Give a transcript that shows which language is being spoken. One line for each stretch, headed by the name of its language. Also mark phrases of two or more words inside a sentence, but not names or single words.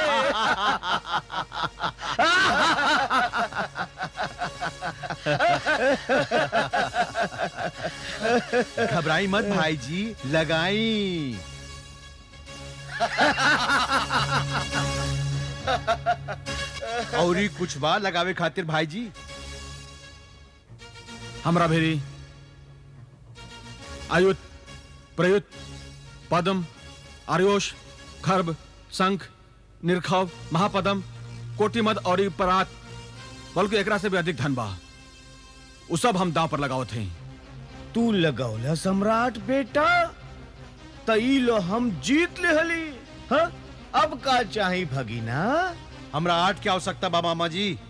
Bhojpuri: घबराई मत भाई जी, लगाई। औरी कुछ बा लगावे खातिर भाई जी? हमरा भेरी आयुध प्रयुक्त पद्म, आर्योश, खर्ब, शंख, निर्खव, महापद्म, कोटिमद और परात, बल्कि एकरा से भी अधिक धन बा। उ सब हम दांव पर लगावत हई। तू लगौला सम्राट बेटा, तई लो हम जीत ले हली। हाँ? अब का चाही भगीना? हमरा 8 की आवश्यकता बा मामा जी।